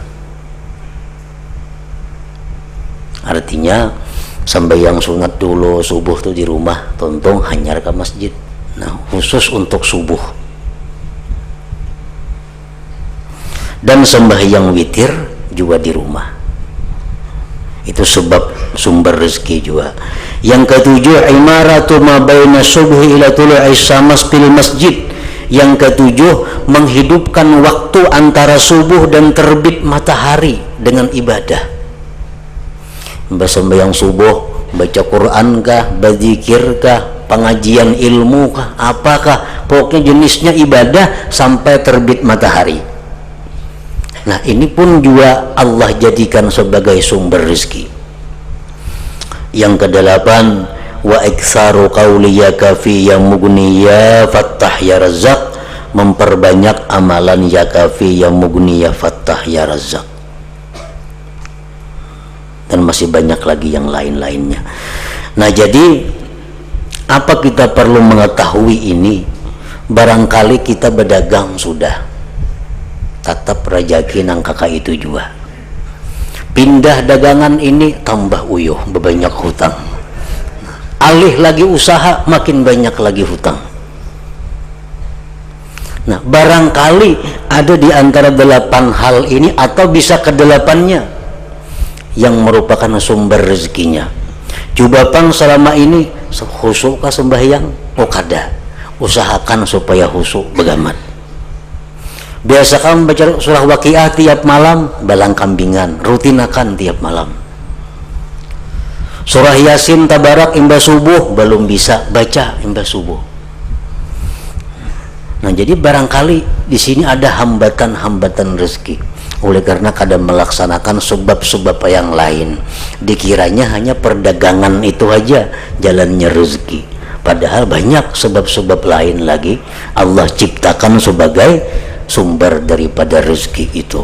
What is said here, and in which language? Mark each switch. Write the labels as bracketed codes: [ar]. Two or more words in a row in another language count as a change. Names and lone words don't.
[id] Artinya sembahyang sunat dulu, subuh tuh di rumah, [bjn] tontong hanyar [id] ke masjid. Nah, khusus untuk subuh. Dan sembahyang witir juga di rumah. Itu sebab sumber rezeki juga. Yang ketujuh, [ar] عمارة ما بين الصبح إلى طلوع الشمس في المسجد. [id] Yang ketujuh, menghidupkan waktu antara subuh dan terbit matahari dengan ibadah. Sembahyang subuh, baca Quran kah, berzikir kah, pengajian ilmu kah, apakah, pokoknya jenisnya ibadah sampai terbit matahari. Nah, ini pun juga Allah jadikan sebagai sumber rezeki. Yang kedelapan, [ar] وإكثار قول يا كافي يا مغني يا فتاح يا رزاق, [id] memperbanyak amalan [ar] يا كافي يا مغني يا فتاح يا رزاق. [id] Dan masih banyak lagi yang lain-lainnya. Nah, jadi apa kita perlu mengetahui ini? Barangkali kita berdagang sudah, tetap rejeki nang kakak itu juga. Pindah dagangan ini tambah uyuh, banyak hutang. Alih lagi usaha, makin banyak lagi hutang. Nah, barangkali ada di antara 8 hal ini atau bisa ke-8-nya yang merupakan sumber rezekinya. Coba pang selama ini khusyuk kah sembahyang? [bjn] Oh kada. [id] Usahakan supaya khusyuk begamat. Biasakan baca surah Waqiah tiap malam, balang kambingan, rutinakan tiap malam. Surah Yasin Tabarak imba subuh, belum bisa baca imba subuh. Nah, jadi barangkali di sini ada hambatan-hambatan rezeki. Oleh karena kadang melaksanakan sebab-sebab yang lain, dikiranya hanya perdagangan itu aja jalannya rezeki. Padahal banyak sebab-sebab lain lagi Allah ciptakan sebagai sumber daripada rezeki itu.